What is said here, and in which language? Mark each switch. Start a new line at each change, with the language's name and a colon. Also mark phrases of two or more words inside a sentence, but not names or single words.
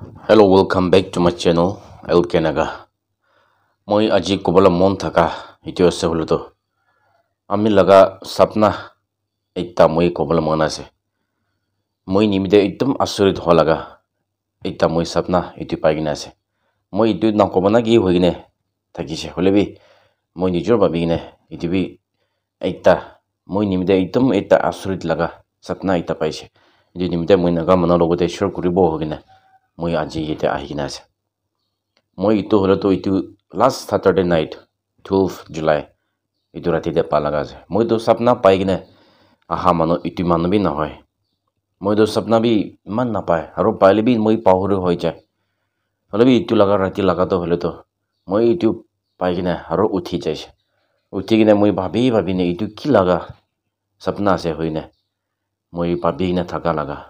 English: Hello, welcome back to my channel, Elkenaga.
Naga Pidgin: Moi aji kobala mon thaka itu ase holuto. Ami laga sapna ekta moi kobala mon ase. Moi nimide ekdom asurit holaga. Ekta moi sapna itu paigina ase. Moi itu na kobana gi hoigine thakise holebi moi nijor babigine itu bi ekta moi nimide ekdom ekta asurit laga sapna ekta paise. Itu nimide moi naga mona logote share kuribo hogine. Moi aji yete ahigina ase. Moi itu holo to itu
English: last Saturday night
Naga Pidgin: 12 July itu rati de palaga ase. Moi to sapna paigine aha mano itu mano bi na hoy. Moi to sapna bi man na pae aro paile bi moi pahuri hoi jay. Holo bi itu laga rati laga to holo to moi itu paigine aro uthi jay. Uthi gine moi bhabi ne itu ki laga sapna ase hoine. Moi bhabi ne thaka laga.